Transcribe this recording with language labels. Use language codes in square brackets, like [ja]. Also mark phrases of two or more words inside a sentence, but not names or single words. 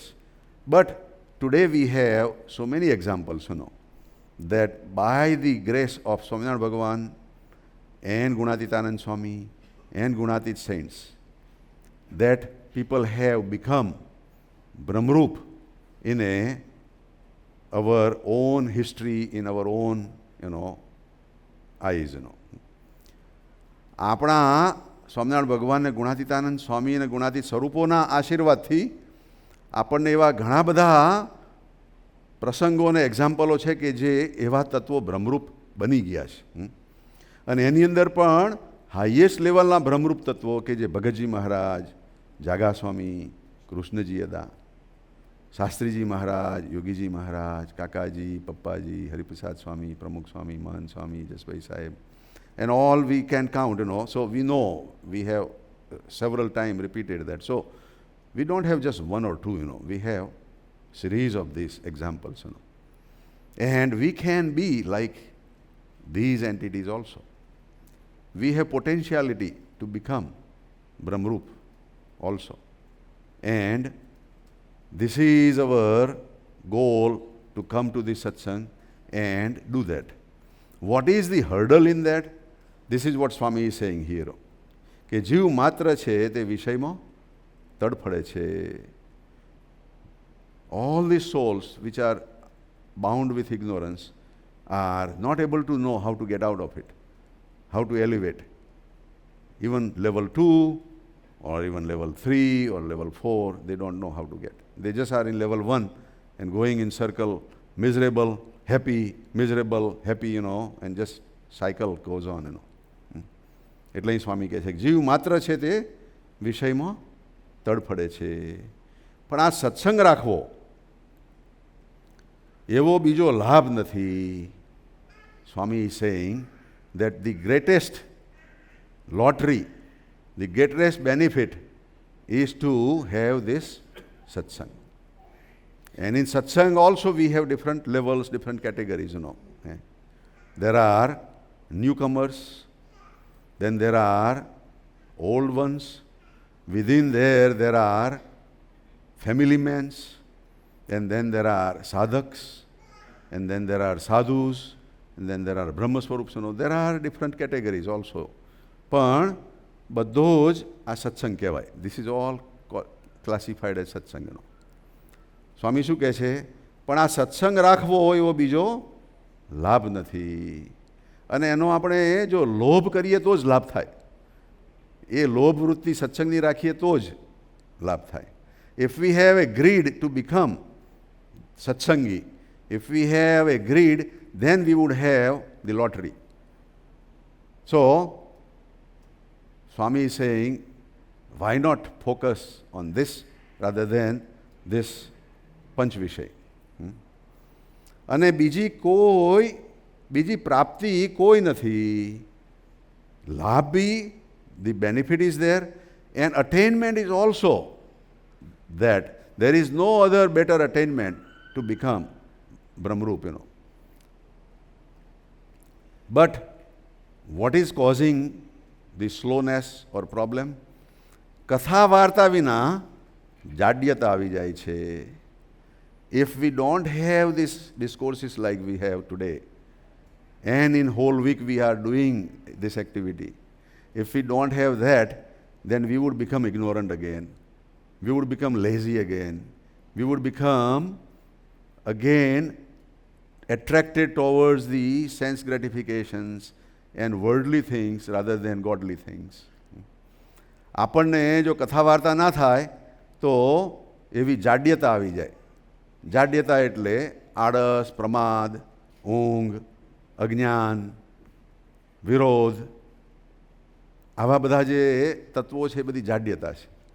[en] But today we have so many examples, that by the grace of Swaminarayan Bhagavan and Gunatitanand Swami and Gunatit saints, that people have become Brahmarup in our own history, in our own eyes. [gu] આપણા સ્વામિનારાયણ ભગવાન ને ગુણાતીતાનંદ સ્વામી અને ગુણાતીત સ્વરૂપોના આશીર્વાદથી આપણને એવા ઘણા બધા પ્રસંગો અને એક્ઝામ્પલો છે કે જે એવા તત્વો બ્રહ્મરૂપ બની ગયા છે. અને એની અંદર પણ હાઈએસ્ટ લેવલના બ્રહ્મરૂપ તત્વો કે જે ભગતજી મહારાજ, જાગા સ્વામી, કૃષ્ણજી અદા, શાસ્ત્રીજી મહારાજ, યોગીજી મહારાજ, કાકાજી, પપ્પાજી, હરિપ્રસાદ સ્વામી, પ્રમુખ સ્વામી, મહંત સ્વામી, જસભાઈ સાહેબ, [en] and all we can count. So we know, we have several times repeated that. So we don't have just one or two. We have series of these examples. And we can be like these entities also. We have potentiality to become Brahmarup also. And this is our goal, to come to this satsang and do that. What is the hurdle in that? This is what Swami is saying here. [gu] કે જીવ માત્ર છે તે વિષયમાં તડફડે છે. [en] All these souls which are bound with ignorance are not able to know how to get out of it, how to elevate. even level 2 or even level 3 or level 4, they don't know how to get. They just are in level 1 and going in circle, miserable, happy, miserable, happy, and just cycle goes on, [gu] એટલે અહીં સ્વામી કહે છે કે જીવ માત્ર છે તે વિષયમાં તડફડે છે. પણ આ સત્સંગ રાખવો એવો બીજો લાભ નથી. [en] Swami is saying that the greatest lottery, the greatest benefit is to have this satsang. And in satsang also we have different levels, different categories, There are newcomers, then there are old ones. Within there are family men, and then there are sadhaks, and then there are sadhus, and then there are Brahma Swarups. There are different categories also. [gu] પણ બધો જ આ સત્સંગ કહેવાય. [en] This is all classified as સત્સંગ. [gu] સ્વામી શું કહે છે? પણ આ સત્સંગ રાખવો હોય એવો બીજો લાભ નથી. અને એનો આપણે જો લોભ કરીએ તો જ લાભ થાય. એ લોભ વૃત્તિ સત્સંગની રાખીએ તો જ લાભ થાય. [en] If we have a greed to become satsangi, if we have a greed, then we would have the lottery. So, Swami is saying, why not focus on this rather than this panch vishay? [gu] અને બીજી પ્રાપ્તિ કોઈ નથી. લાભ બી, [en] the benefit is there, and attainment is also that. There is no other better attainment to become Brahmarup, But what is causing the slowness or problem? [gu] કથા વાર્તા વિના જાડ્યતા આવી જાય છે. [en] If we don't have these discourses like we have today, and in whole week we are doing this activity, if we don't have that, then we would become ignorant again. We would become lazy again. We would become again attracted towards the sense gratifications and worldly things rather than godly things. [gu] આપણને જો કથા વાર્તા ના થાય તો એવી જાડ્યતા આવી જાય. જાડ્યતા એટલે આળસ, પ્રમાદ, ઊંઘ, અજ્ઞાન, વિરોધ, આવા બધા જે તત્વો છે એ બધી જાડ્યતા છે.